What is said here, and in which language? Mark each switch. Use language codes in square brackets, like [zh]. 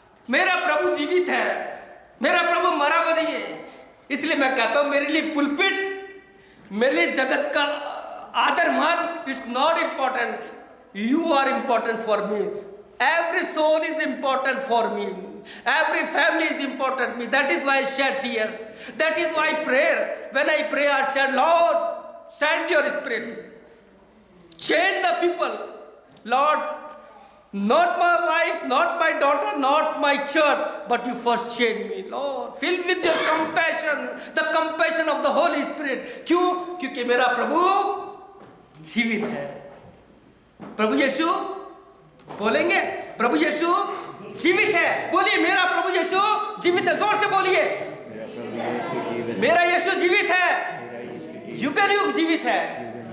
[hi] मेरा प्रभु जीवित है, मेरा प्रभु मरा हुआ नहीं है। इसलिए मैं कहता हूं, मेरे लिए पुलपिट, मेरे लिए जगत का आदर मान, [en] It's not important. You are important for me. Every soul is important for me. Every family is important to me. That is why I shed tears. That is why prayer. When I pray, I said, Lord, send your spirit. Change the people. Lord, not my wife, not my daughter, not my church, but you first change me. Lord, fill with your compassion, the compassion of the Holy Spirit. [hi] क्यों? क्योंकि मेरा प्रभु जीवित है। प्रभु यीशु बोलेंगे, प्रभु यीशु जीवित है। बोलिए मेरा प्रभु यीशु जीवित है। जोर से बोलिए, मेरा यीशु जीवित है, युगन युग जीवित है।